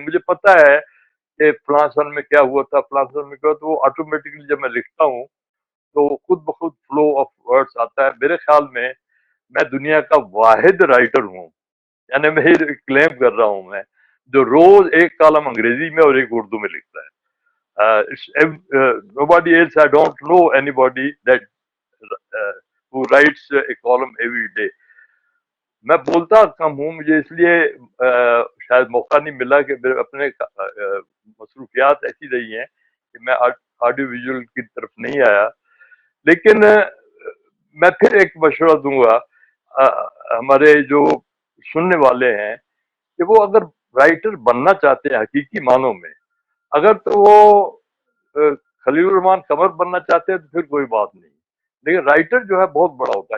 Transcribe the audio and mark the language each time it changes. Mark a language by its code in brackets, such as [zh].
[ur] مجھے پتا ہے کہ فلاں سن میں کیا ہوا تھا، فلاں سن میں کیا ہوا، تو وہ آٹومیٹکلی جب میں لکھتا ہوں تو خود بخود فلو آف ورڈز آتا ہے. میرے خیال میں دنیا کا واحد رائٹر ہوں، یعنی میں کلیم کر رہا ہوں میں، جو روز ایک کالم انگریزی میں اور ایک اردو میں لکھتا ہے. [en] Nobody else, I don't know anybody that who writes a column every day. [ur] میں بولتا کم ہوں، مجھے اس لیے شاید موقع نہیں ملا کہ میرے اپنے مصروفیات ایسی رہی ہیں کہ میں آڈیو ویژول کی طرف نہیں آیا. لیکن میں پھر ایک مشورہ دوں گا ہمارے جو سننے والے ہیں کہ وہ اگر رائٹر بننا چاہتے ہیں حقیقی معنوں میں، اگر تو وہ خلیل الرحمان قمر بننا چاہتے ہیں تو پھر کوئی بات نہیں، لیکن رائٹر جو ہے بہت بڑا ہوتا ہے.